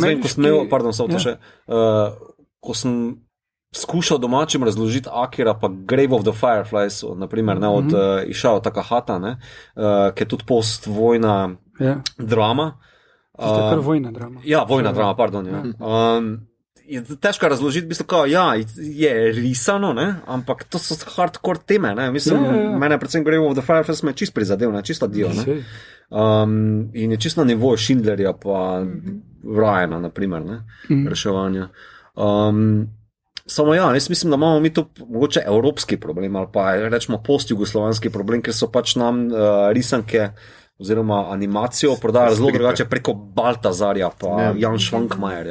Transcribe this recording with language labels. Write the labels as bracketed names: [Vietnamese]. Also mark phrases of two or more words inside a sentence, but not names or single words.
[Slovenian] vem, ko sem imel, pardon, samo to še, ko sem skušal domačim razložiti Akira pa Grave of the Fireflies, naprimer, ne, od Isao Takahata, ne, ki je tudi postvojna drama. To je kar vojna drama. Ja, vojna drama, pardon. Ja. Je težko razložiti, v bistvu, je risano, ne, ampak to so hardcore teme. Ne. Mislim, mene predvsem Grave of the Fireflies me čist prizadev, ne, čista dio. Ne. In je čisto na nivoju Schindlerja pa Ryana, naprimer, ne, reševanja. Samo jaz mislim, da imamo mi to mogoče evropski problem ali pa rečemo post-jugoslovanski problem, ker so pač nam risanke oziroma animacijo prodajali zelo drugače preko Baltazarja pa Jan Švankmajerja.